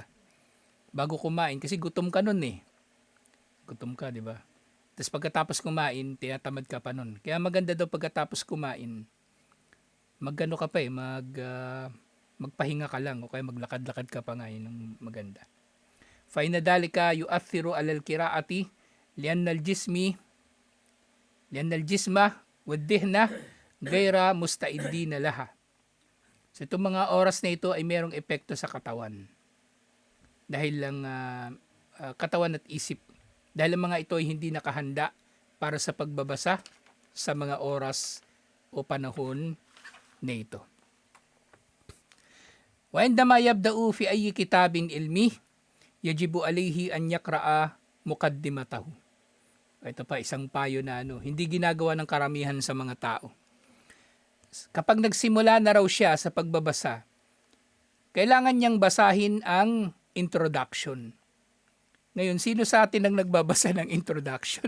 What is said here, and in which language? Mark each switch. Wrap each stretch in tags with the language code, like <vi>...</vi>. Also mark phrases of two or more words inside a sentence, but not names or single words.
<tl>Bago kumain, kasi gutom ka nun eh. Gutom ka, di ba? Tapos pagkatapos kumain, tinatamad ka pa nun. Kaya maganda daw pagkatapos kumain, magano ka pa magpahinga ka lang o kaya maglakad-lakad ka pa nga, yun ang maganda.</tl> <ar>فإن ذلك يؤثر على القراءة لأن الجسم والذهن غير مستعدين لها.</ar> <tl>So itong mga oras na ito ay mayroong epekto sa katawan. Dahil lang katawan at isip. Dahil ang mga ito ay hindi nakahanda para sa pagbabasa sa mga oras o panahon na ito.</tl> <ar>وعندما يبدأ في أي كتاب علمي يجب عليه أن يقرأ مقدمته.</ar> <tl>Ito pa isang payo na hindi ginagawa ng karamihan sa mga tao. Kapag nagsimula na raw siya sa pagbabasa, kailangan niyang basahin ang introduction. Ngayon, sino sa atin ang nagbabasa ng introduction?</tl>